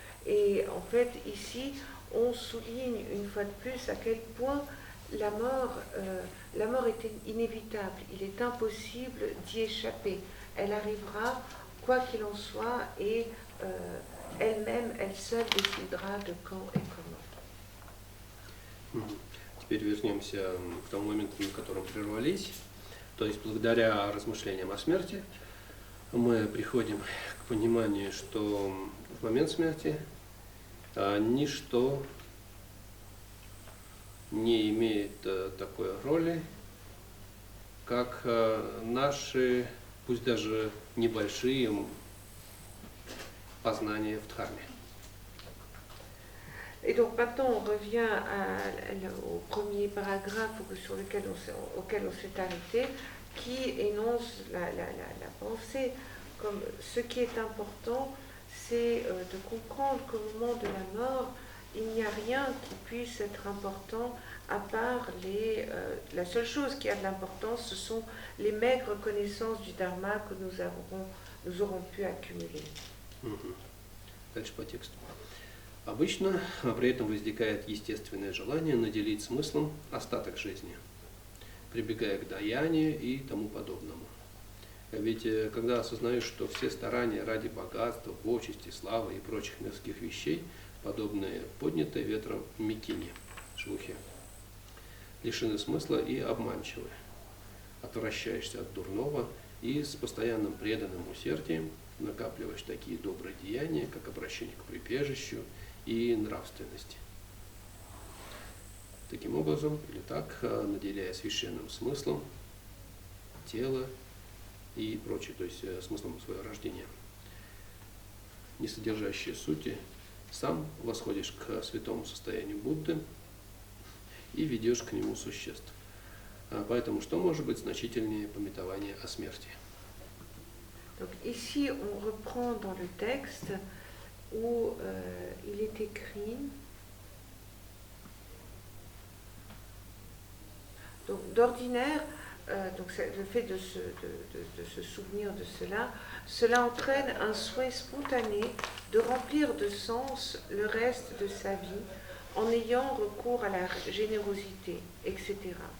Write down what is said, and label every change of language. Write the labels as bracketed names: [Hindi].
[French] Et en fait, ici, on souligne une fois de plus à quel point la mort est inévitable, il est impossible d'y échapper. Elle arrivera, quoi qu'il en soit, et elle-même, elle seule décidera de quand et comment. [Russian] Теперь вернемся к тому моменту, на котором прервались. То есть, благодаря размышлениям о смерти, мы приходим к пониманию, что в момент смерти ничто не имеет такой роли, как наши, пусть даже небольшие, познания в Дхарме. [French] Et donc maintenant on revient au premier paragraphe auquel on s'est arrêté, qui énonce la pensée comme ce qui est important, c'est de comprendre qu'au moment de la mort, il n'y a rien qui puisse être important à part la seule chose qui a de l'importance, ce sont les maigres connaissances du Dharma que nous aurons pu accumuler. [Russian] Дальше по тексту. Обычно при этом возникает естественное желание наделить смыслом остаток жизни, прибегая к даянию и тому подобному. Ведь когда осознаешь, что все старания ради богатства, почести, славы и прочих мирских вещей, подобные поднятой ветром микине, шелухе, лишены смысла и обманчивы, отвращаешься от дурного и с постоянным преданным усердием накапливаешь такие добрые деяния, как обращение к прибежищу и нравственности. Таким образом, или так, наделяя священным смыслом тело и прочее, то есть смыслом своего рождения, не содержащие сути, сам восходишь к святому состоянию Будды и ведешь к нему существ. Поэтому что может быть значительнее памятования о смерти? [French] Donc ici, on reprend dans le texte où il est écrit, donc d'ordinaire, donc le fait de se souvenir de cela entraîne un souhait spontané de remplir de sens le reste de sa vie en ayant recours à la générosité, etc.